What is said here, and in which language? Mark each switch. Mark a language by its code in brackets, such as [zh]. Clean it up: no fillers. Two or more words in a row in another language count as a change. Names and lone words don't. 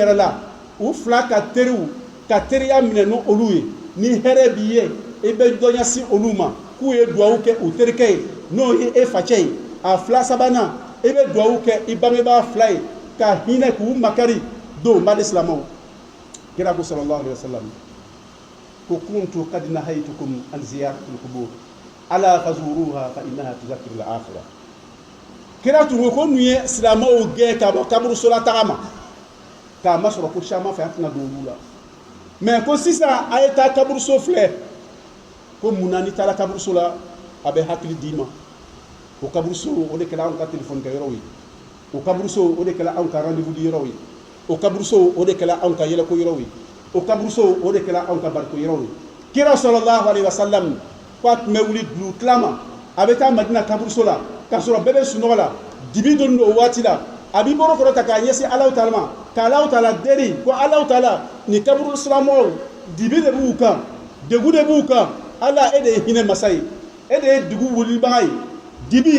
[bm] yɛrɛ la u fila ka teriw ka teriya minɛ n'olu ye ni hɛrɛ b'i ye i bɛ dɔ ɲɛsin olu ma k'u ye duwawu kɛ u terikɛ ye n'o ye e facɛ ye a fila sabanan i bɛ duwawu kɛ i bangebaa fila ye ka hinɛ k'u makari don bani silamɛw kira ko [ar] صلى الله عليه وسلم [bm] ko [ar] كنت قد نهيتكم عن زيارة القبور ألا فزوروها فإنها تذكر الآخرة [bm] kira tun ko nu ye silamɛw gɛn ka bɔ kaburusola taga ma k'a ma sɔrɔ ko caman fɛ an tɛna don olu la mɛ ko sisan a ye taa kaburuso filɛ ko munna ni taara kaburuso la a bɛ hakili d'i ma o kaburuso o de kɛra anw ka telefɔni kɛ yɔrɔw ye o kaburuso o de kɛra anw ka rendez-vous di yɔrɔw ye o kaburuso o de kɛra anw ka yɛlɛko yɔrɔw ye o kaburuso o de kɛra anw ka bariko yɔrɔw ye kira [ar] صلى الله عليه وسلم [bm] ko a tun bɛ wuli dugu tila ma a bɛ taa madina kaburuso la k'a sɔrɔ bɛɛ bɛ sunɔgɔ la dibi donnen don o waati la a b'i bolo kɔrɔ ta k'a ɲɛsin alahu taala ma k'alahu taala deli ko alahu taala ni kaburu silamɛw dibi de b'u kan degun de b'u kan ala e de ye hinɛ masa ye e de ye dugu wulibaga ye dibi